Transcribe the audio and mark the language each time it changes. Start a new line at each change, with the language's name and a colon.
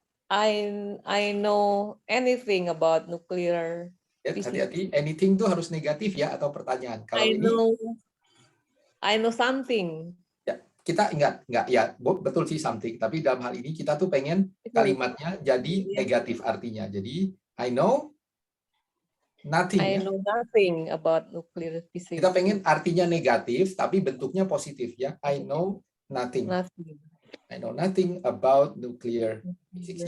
English: I know anything about nuclear.
Indonesian: Ya, hati-hati. Anything tuh harus negatif ya atau pertanyaan. Kalau ini
English: I know something.
Indonesian: kita nggak ya betul sih something, tapi dalam hal ini kita tuh pengen kalimatnya jadi negatif artinya.
English: Jadi I know nothing. I
Indonesian: Ya.
English: know nothing about nuclear physics.
Indonesian: Kita pengen artinya negatif tapi bentuknya positif ya.
English: I know nothing. Nothing. I know nothing about nuclear physics.